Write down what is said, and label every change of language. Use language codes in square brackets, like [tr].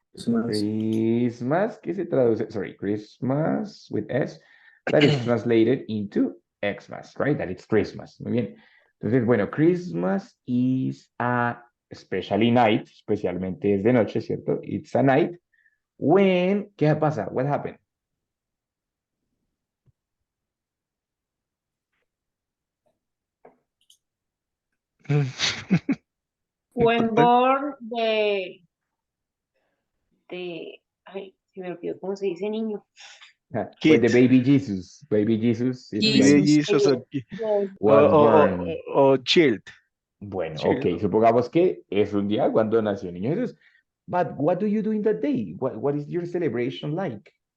[es] Christmas, ¿qué se traduce? [en] Sorry, Christmas with S. That is translated into Xmas, right? That it's Christmas. Muy bien. Entonces, bueno, Christmas is a especially night, especialmente es de noche, ¿cierto? It's a night when, ¿qué pasa? What happened? [es] When born ay, se me olvidó cómo se dice niño. [en] When the Kid. baby Jesus it's like, Jesus or, Yes. was born. or child. [es] Bueno, [en] Child. [es] ok, supongamos que es un día cuando nació el niño Jesús. [en] But what do you do in that day? What is your celebration like?